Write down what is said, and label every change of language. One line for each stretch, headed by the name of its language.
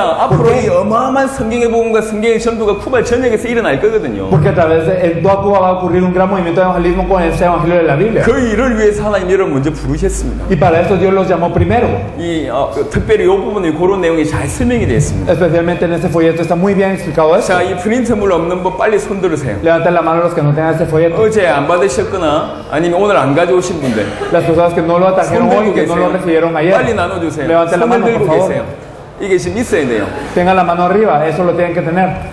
Korean: 앞으로 이 어마어마한 성경의 복음과 성경의 전도가 쿠바 전역에서 일어날 거거든요.
Spanish: Porque a través de toda Cuba va a ocurrir un gran movimiento de evangelismo con este evangelio de la Biblia.
Korean: 그 일을 위해서 하나님 여러분 먼저 부르셨습니다.
Spanish: Y para esto Dios los llamó primero.
Korean: 특별히 이 부분에 그런 내용이 잘 설명이 되어 있습니다.
Spanish: Especialmente en este folleto está muy bien explicado esto.
Korean: 자, 이 프린트물 없는 분 빨리 손 들으세요.
Spanish: Levanten la mano los que no tengan este folleto.
Korean: 어제 안 받으셨거나 아니면 오늘 안 가져오신 분들
Spanish: Las personas que no lo trajeron hoy y que no lo recibieron ayer.
Korean: 빨리 나눠주세요.
Spanish: Levanten la
Korean: 손을
Spanish: mano, por
Korean: 들고
Spanish: favor.
Korean: 계세요. 이게 지금 있어야 돼요.
Spanish: Tengan la mano arriba, eso lo tienen que tener.